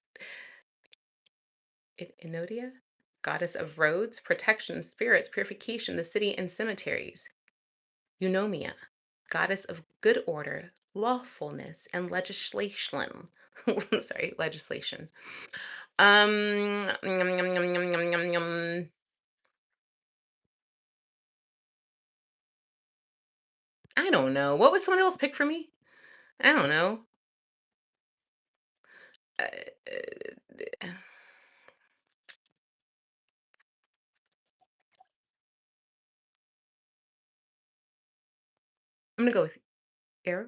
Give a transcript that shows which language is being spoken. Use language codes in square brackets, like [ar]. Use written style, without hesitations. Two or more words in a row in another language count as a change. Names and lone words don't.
[en] Enodia, goddess of roads, protection, spirits, purification, the city, and cemeteries. Eunomia, goddess of good order, lawfulness, and legislation. Sorry, legislation. Yum, yum, yum, yum, yum, yum, yum. I don't know. What would someone else pick for me? I don't know. Uh, I'm gonna go with Eros.